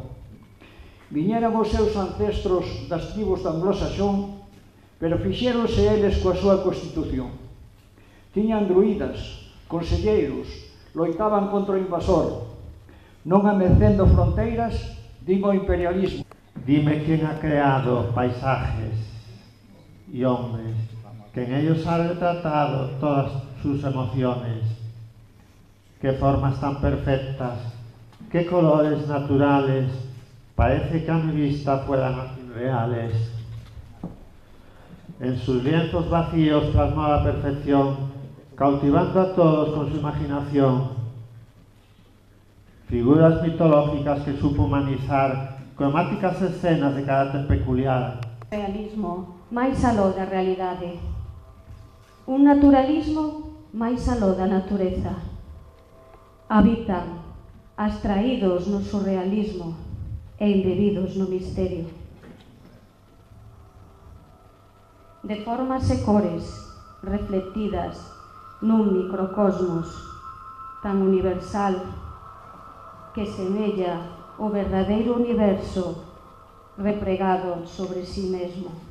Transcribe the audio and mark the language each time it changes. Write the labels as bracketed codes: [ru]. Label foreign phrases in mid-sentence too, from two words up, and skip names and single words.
[gl] Viñeran os seus ancestros das tribus de anglosaxón, pero fixéronse eles coa súa constitución. Tiñan druidas, conselleiros, loitaban contra o invasor, non amecendo fronteiras, din o imperialismo. [es] Dime quién ha creado paisajes y hombres, que en ellos ha retratado todas sus emociones. Qué formas tan perfectas, qué colores naturales, parece que a mi vista fueran reales. En sus lienzos vacíos plasmó a la perfección, cautivando a todos con su imaginación. Figuras mitológicas que supo humanizar, cromáticas escenas de carácter peculiar. [gl] Realismo máis aló da realidade. Un naturalismo máis aló da natureza. Habitan abstraídos no surrealismo e embebidos no misterio. De formas e cores reflectidas nun microcosmos tan universal que semella o verdadeiro universo repregado sobre sí mesmo.